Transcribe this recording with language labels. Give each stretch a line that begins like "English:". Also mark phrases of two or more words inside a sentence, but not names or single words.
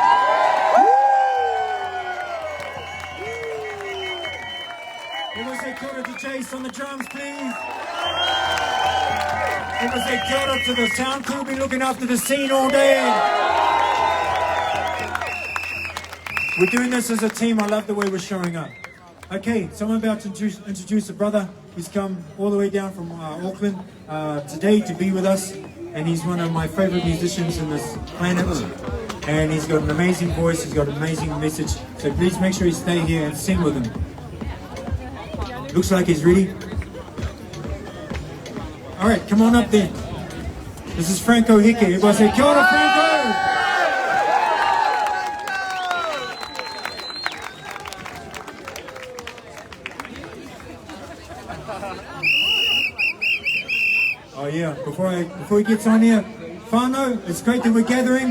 English: Everyone say
Māori: kia ora
English: to Jace on the drums, please. Everyone say
Māori: kia ora
English: to the sound crew, been looking after the scene all day. We're doing this as a team. I love the way we're showing up. Okay, so I'm about to introduce a brother who's come all the way down from Auckland today to be with us. And he's one of my favorite musicians in this planet. And he's got an amazing voice, he's got an amazing message. So please make sure you stay here and sing with him. Looks like he's ready. All right, come on up then. This is Franco Hike. Everybody say,
Māori: kia ora, Franco!
English: Oh yeah, before he gets on here, whānau, it's great that we're gathering.